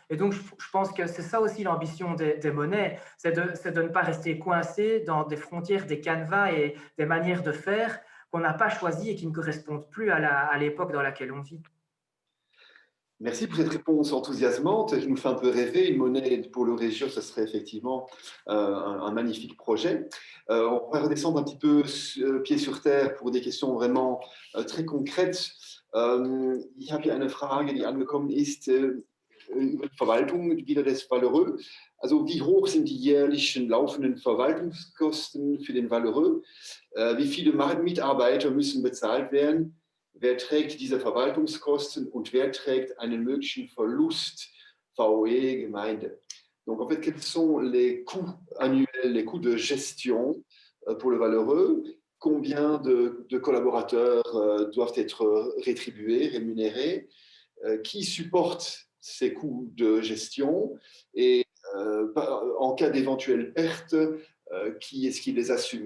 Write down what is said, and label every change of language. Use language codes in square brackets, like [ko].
[fr] Et donc, je pense que c'est ça aussi l'ambition des monnaies, c'est de ne pas rester coincé dans des frontières, des canevas et des manières de faire qu'on n'a pas choisies et qui ne correspondent plus à l'époque dans laquelle on vit. Merci pour cette réponse enthousiasmante. Je nous fais un peu rêver. Une monnaie pour le région, ce serait effectivement un magnifique projet. On va redescendre un petit peu pied sur terre pour des questions vraiment très concrètes. [de] Ich habe hier eine Frage, die angekommen ist über die Verwaltung wieder des Valeureux. Also wie hoch sind die jährlichen laufenden Verwaltungskosten für den Valeureux? Wie viele Mitarbeiter müssen bezahlt werden? Wer trägt diese Verwaltungskosten und wer trägt einen möglichen Verlust VOE Gemeinde? [fr] Donc en fait, quels sont les coûts annuels, les coûts de gestion pour le valeureux? Combien de collaborateurs doivent être rétribués, rémunérés? Qui supporte ces coûts de gestion? Et en cas d'éventuelle perte, qui est-ce qui les assume?